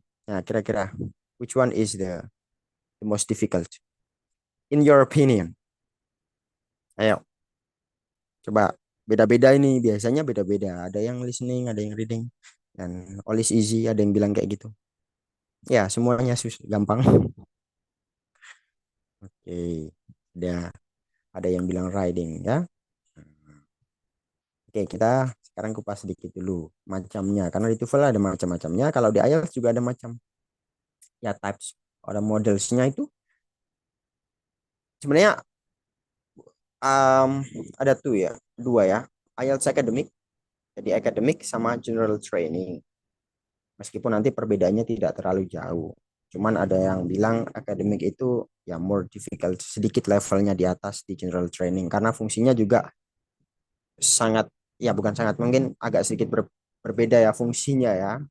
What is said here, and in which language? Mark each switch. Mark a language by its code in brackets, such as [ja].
[id] Nah, kira-kira [en] which one is the most difficult in your opinion? [id] Ayo, coba, beda-beda ini, biasanya beda-beda. Ada yang listening, ada yang reading, dan [en] all is easy, [id] ada yang bilang kayak gitu. Ya, semuanya gampang. Oke, ada yang bilang riding ya. Oke, kita sekarang kupas sedikit dulu macamnya. Karena di TOEFL ada macam-macamnya. Kalau di IELTS juga ada macam. Ya, types. Ada modelsnya itu. Sebenarnya um, ada tuh ya, 2 ya. IELTS Academic. Jadi academic sama general training. Meskipun nanti perbedaannya tidak terlalu jauh. Cuman ada yang bilang akademik itu ya [en] more difficult, [id] sedikit levelnya di atas di general training. Karena fungsinya juga sangat, ya bukan sangat, mungkin agak sedikit berbeda ya fungsinya ya.